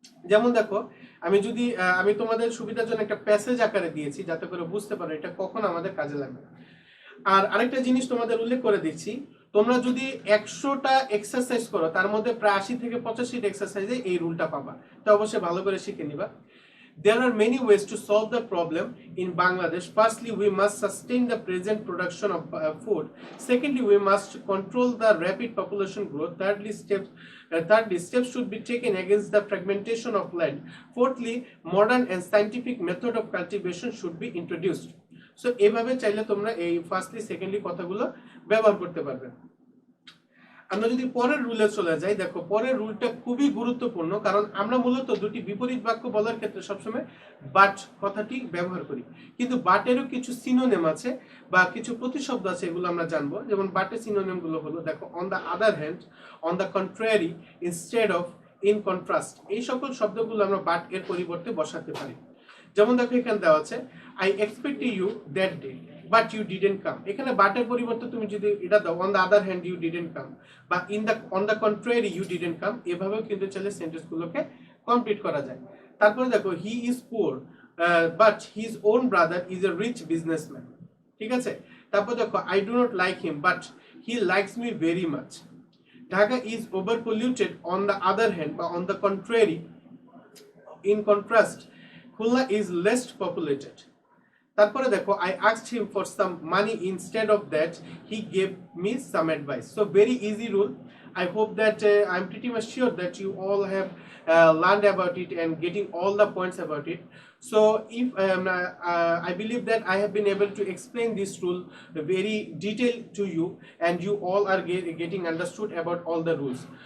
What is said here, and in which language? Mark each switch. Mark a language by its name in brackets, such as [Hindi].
[Bangla] যেমন দেখো, আমি তোমাদের সুবিধার জন্য একটা প্যাসেজ আকারে দিয়েছি, যাতে করে বুঝতে পারো এটা কখন আমাদের কাজে লাগবে। আর আরেকটা জিনিস তোমাদের উল্লেখ করে দিচ্ছি, তোমরা যদি 100টা এক্সারসাইজ করো, তার মধ্যে প্রায় 80 থেকে 85টা এক্সারসাইজে এই রুলটা পাবা। তো অবশ্যই ভালো করে শিখে নিবা। [English] There are many ways to solve the problem in Bangladesh. Firstly, we must sustain the present production of food. Secondly, we must control the rapid population growth. Thirdly, steps should be taken against the fragmentation of land. Fourthly, modern and scientific method of cultivation should be introduced. [Bangla] So, এভাবে চাইলে তোমরা এই firstly, secondly কথাগুলো ব্যবহার করতে পারবে। আমরা যদি পরের রুলে চলে যাই, দেখো পরের রুলটা খুবই গুরুত্বপূর্ণ, কারণ আমরা মূলত দুটি বিপরীত বাক্য বলার ক্ষেত্রে সবসময় বাট কথাটি ব্যবহার করি, কিন্তু বাটেরও কিছু সিনোনিম আছে বা কিছু প্রতিশব্দ আছে, এগুলো আমরা জানবো। যেমন বাটের সিনোনিম গুলো হলো, দেখো [English] On the other hand, on the contrary, instead of, in contrast. [Bangla] এই সকল শব্দগুলো আমরা বাট এর পরিবর্তে বসাতে পারি। যেমন দেখো এখানে দেওয়া আছে, [English] I expected you that day but you didn't come. [Bangla] এখানে বাটের পরিবর্তে তুমি যদি এটা দাও, [English] on the other hand you didn't come, [Bangla] বা [English] on the contrary you didn't come, [Bangla] এভাবেও কিন্তু চাইলে সেন্টেন্সগুলোকে কমপ্লিট করা যায়। তারপরে দেখো, [English] He is poor but his own brother is a rich businessman. [Bangla] ঠিক আছে, তারপর দেখো, [English] I do not like him but he likes me very much. Dhaka is over polluted, on the other hand বা on the contrary, in contrast, Khulna is less populated. [Bangla] তারপরে দেখো, [English] I asked him for some money, instead of that he gave me some advice. So very easy rule. I hope that I'm pretty much sure that you all have learned about it and getting all the points about it. So if I believe that I have been able to explain this rule very detailed to you, and you all are getting understood about all the rules.